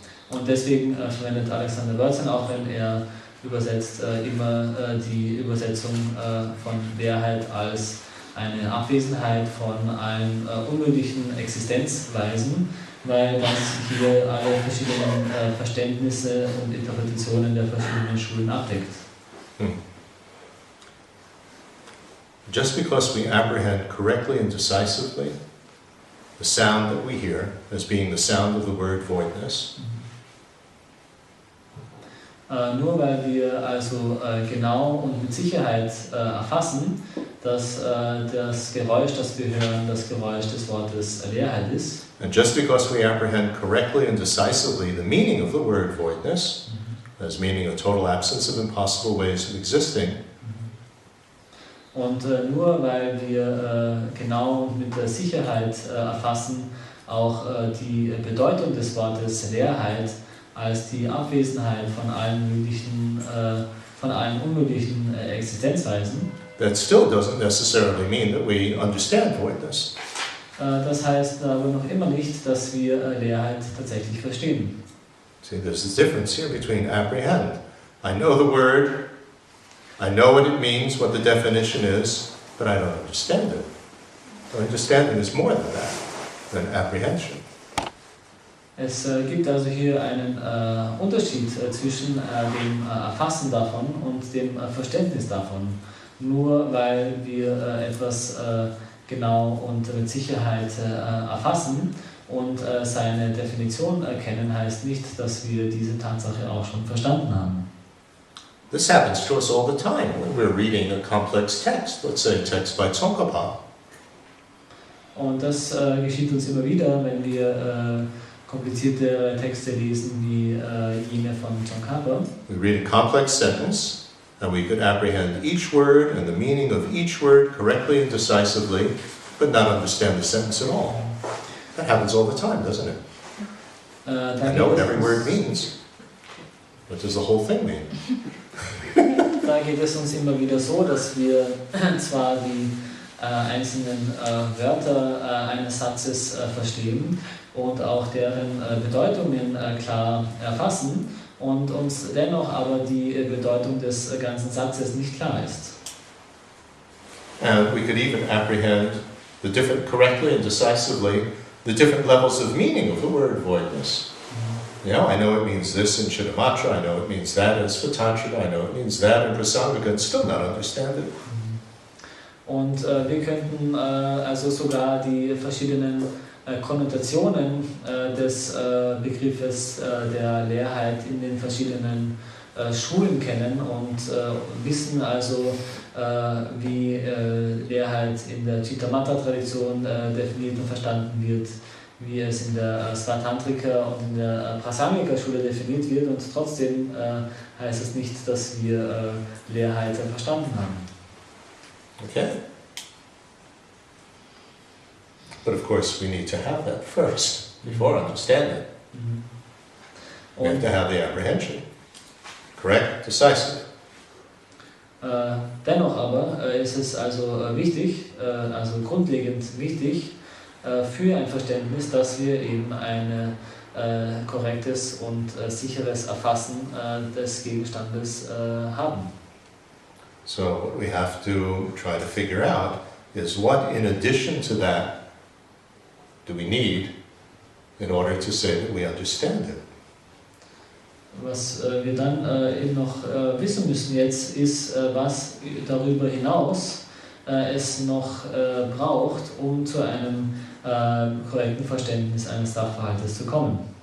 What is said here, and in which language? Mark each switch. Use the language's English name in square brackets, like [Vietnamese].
[German] Und deswegen verwendet Alexander Berzin, auch wenn er übersetzt, immer die Übersetzung von Leerheit als eine Abwesenheit von allen unmöglichen Existenzweisen, weil das hier alle verschiedenen Verständnisse und Interpretationen der verschiedenen Schulen abdeckt. [English] Just because we apprehend correctly and decisively the sound that we hear as being the sound of the word voidness, [German] nur weil wir also genau und mit Sicherheit erfassen, dass das Geräusch, das wir hören, das Geräusch des Wortes Leerheit ist. [English] and just because we apprehend correctly and decisively the meaning of the word voidness, as meaning a total absence of impossible ways of existing, [German] Und nur weil wir genau und mit der Sicherheit erfassen, auch die Bedeutung des Wortes Leerheit als die Abwesenheit von allen unmöglichen Existenzweisen. [English] that still doesn't necessarily mean that we understand voidness. [German] Das heißt aber noch immer nicht, dass wir Leerheit tatsächlich verstehen. [English] See, there's this difference here between apprehend. I know the word, I know what it means, what the definition is, but I don't understand it. So understanding is more than that, than apprehension. [German] Es gibt also hier einen Unterschied zwischen dem Erfassen davon und dem Verständnis davon. Nur weil wir etwas genau und mit Sicherheit erfassen und seine Definition erkennen, heißt nicht, dass wir diese Tatsache auch schon verstanden haben. [English] This happens to us all the time when we're reading a complex text, let's say a text by Tsongkhapa. [German] Und das geschieht uns immer wieder, wenn wir komplizierte Texte lesen wie jene von Tsongkhapa. [English] We read a complex sentence, and we could apprehend each word and the meaning of each word correctly and decisively, but not understand the sentence at all. That happens all the time, doesn't it? I know what every word means. What does the whole thing mean? [German] Da geht es uns immer wieder so, dass wir zwar die einzelnen Wörter eines Satzes verstehen und auch deren Bedeutungen klar erfassen und uns dennoch aber die Bedeutung des ganzen Satzes nicht klar ist. [English] And we could even apprehend correctly and decisively the different levels of meaning of the word voidness. You know, I know it means this in Chittamatra, I know it means that in Svatantrata, I know it means that in Prasangika, and still not understand it. [German] Und wir könnten also sogar die verschiedenen Konnotationen des Begriffes der Leerheit in den verschiedenen Schulen kennen und wissen also, wie Leerheit in der Chittamatra-Tradition definiert und verstanden wird, wie es in der Svatantrika und in der Prasangika-Schule definiert wird, und trotzdem heißt es nicht, dass wir Leerheit verstanden haben. [English] Okay? But of course we need to have that first, before understanding. We have to have the apprehension. Correct? Decisive. [German] Dennoch aber ist es also wichtig, also grundlegend wichtig, für ein Verständnis, dass wir eben ein korrektes und sicheres Erfassen des Gegenstandes haben. [English] So what we have to try to figure out is what in addition to that do we need in order to say that we understand it. [German] Was wir dann eben noch wissen müssen jetzt ist, was darüber hinaus es noch braucht, um zu einem korrekten Verständnis eines Sachverhaltes zu kommen.